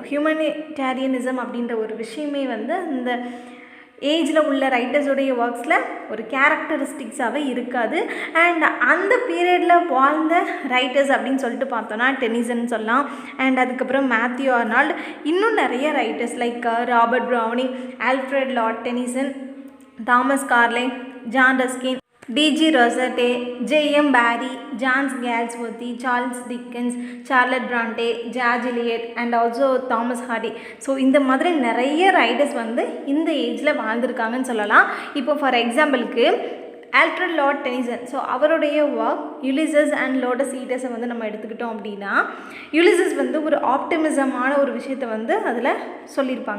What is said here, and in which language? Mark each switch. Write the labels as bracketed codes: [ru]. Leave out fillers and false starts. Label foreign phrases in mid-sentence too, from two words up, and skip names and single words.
[ta] ஹியூமனிடேரியனிசம் அப்படின்ற ஒரு விஷயமே வந்து அந்த ஏஜில் உள்ள [en] writers' works [ta] ஒரு கேரக்டரிஸ்டிக்ஸாகவே இருக்காது. அண்ட் அந்த பீரியடில் வாழ்ந்த ரைட்டர்ஸ் அப்படின்னு சொல்லிட்டு பார்த்தோன்னா டெனிசன் சொல்லலாம். அண்ட் அதுக்கப்புறம் மேத்யூ அர்னால்டு, இன்னும் நிறைய [en] writers like [ta] ராபர்ட் ப்ரௌனிங், ஆல்ஃப்ரெட் லார்ட் டெனிசன், தாமஸ் கார்லைல், ஜான் ரஸ்கின், [en] D.G. Rossetti, J.M. Barrie, John Galsworthy, Charles Dickens, Charlotte Bronte, George Eliot and also Thomas Hardy. [ta] ஸோ இந்த மாதிரி நிறைய ரைட்டர்ஸ் வந்து இந்த ஏஜில் வாழ்ந்திருக்காங்கன்னு சொல்லலாம். இப்போ [en] for example [ta] ஆல்ஃப்ரெட் லார்ட் டெனிசன், ஸோ அவருடைய ஒர்க் யுலிசஸ் அண்ட் லோட்டஸ் ஈட்டர்ஸை வந்து நம்ம எடுத்துக்கிட்டோம் அப்படின்னா யுலிசஸ் வந்து ஒரு ஆப்டிமிசமான ஒரு விஷயத்தை வந்து அதில் சொல்லியிருப்பாங்க.